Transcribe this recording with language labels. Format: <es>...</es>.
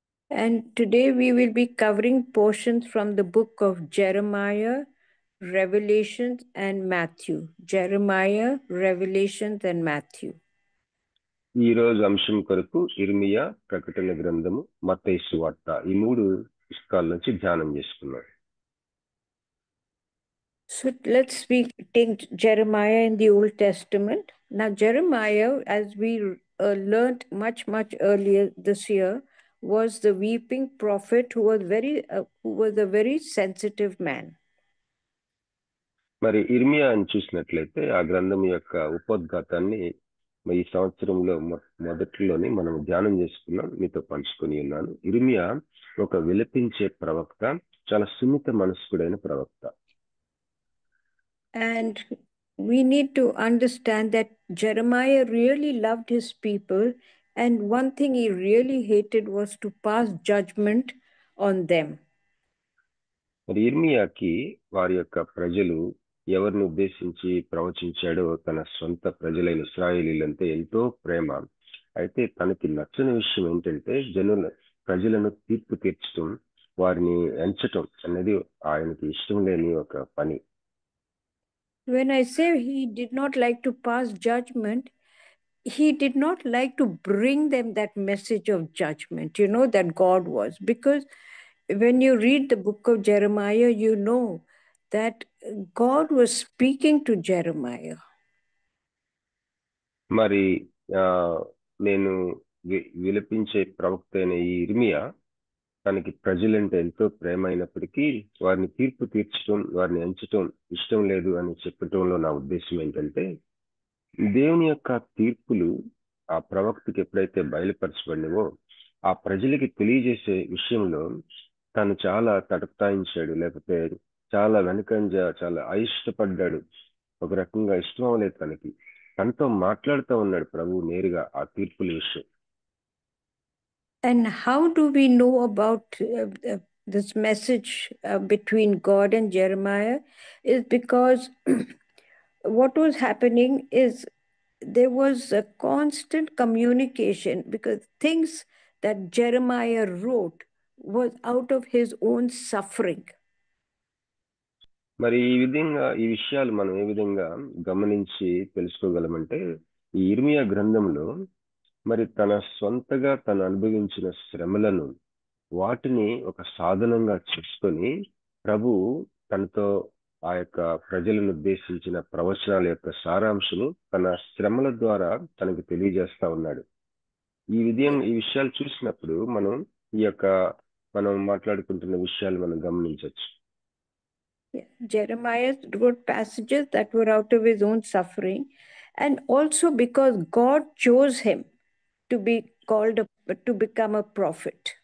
<en>And today we will be covering portions from the book of Jeremiah, Revelations, and Matthew. Jeremiah, Revelations, and Matthew.</en> <te>ఈ రోజు అంశం కొరకు ఇర్మియా, ప్రకటన గ్రంథము, మత్తయి సువార్త ఈ 3 పుస్తకాల నుంచి ధ్యానం చేసుకున్నాం.</te> <en>So let's take Jeremiah in the Old Testament. Now Jeremiah, as we learned much earlier this year, was the weeping prophet who was a very sensitive man.</en> <te>మరి ఇర్మియా అని చూసినట్లయితే ఆ గ్రంథం యొక్క ఉపోద్ఘాతాన్ని ఈ సంవత్సరంలో మొదట్లోనే మనం ధ్యానం చేసుకున్నాం, మీతో పంచుకొని ఉన్నాను. ఇర్మియా ఒక విలపించే ప్రవక్త, చాలా సున్నిత మనస్కుడైన ప్రవక్త.</te> <en>And we need to understand that Jeremiah really loved his people, and one thing he really hated was to pass judgment on them.</en> <te>మరి ఇర్మియాకి వారి యొక్క ప్రజలు ఎవరిని ఉద్దేశించి ప్రవచించాడో తన సొంత ప్రజలైన ఇశ్రాయేలీలంటే ఎంతో ప్రేమ. అయితే తనకి నచ్చని విషయం ఏంటంటే ప్రజలను తీర్పు తీర్చడం, వారిని ఎంచటం అనేది ఆయనకి ఇష్టం లేని ఒక పని.</te> <en>When I say he did not like to pass judgment, he did not like to bring them that message of judgment, that God was. Because when you read the book of Jeremiah, you know that God was speaking to Jeremiah.</en> <te>మరి నేను విలపించే ప్రవక్త అయిన ఈ ఇర్మియా తనకి ప్రజలంటే ఎంతో ప్రేమ అయినప్పటికీ వారిని తీర్పు తీర్చడం, వారిని ఎంచటం ఇష్టం లేదు అని చెప్పటంలో నా ఉద్దేశం ఏంటంటే, దేవుని యొక్క తీర్పులు ఆ ప్రవక్తకి ఎప్పుడైతే బయలుపరచబడినవో ఆ ప్రజలకి తెలియజేసే విషయంలో తను చాలా తటస్థాయించాడు, లేకపోతే చాలా వెనకంజ చాలా అయిష్టపడ్డాడు. ఒక రకంగా ఇష్టం అవ్వలేదు తనకి. తనతో మాట్లాడుతూ ఉన్నాడు ప్రభు నేరుగా ఆ తీర్పుల విషయం.</te> <en>And how do we know about this message between God and Jeremiah? Is because what was happening is there was a constant communication, because things that Jeremiah wrote was out of his own suffering.</en> <te>మరి ఈ విషయాలు మనం ఏ విధంగా గమనించి తెలుసుకోగలమంటే, ఈ ఇర్మియా గ్రంథంలో మరి తన సొంతగా తను అనుభవించిన శ్రమలను వాటిని ఒక సాధనంగా చేసుకొని ప్రభు తనతో ఆ యొక్క ప్రజలను ఉద్దేశించిన ప్రవచనాల యొక్క సారాంశము తన శ్రమల ద్వారా తనకు తెలియజేస్తా ఉన్నాడు. ఈ విషయాలు చూసినప్పుడు మనం మాట్లాడుకుంటున్న విషయాలు మనం గమనించవచ్చు.</te> <en>Jeremiah wrote passages that were out of his own suffering, and also because God chose him to be to become a prophet.</en>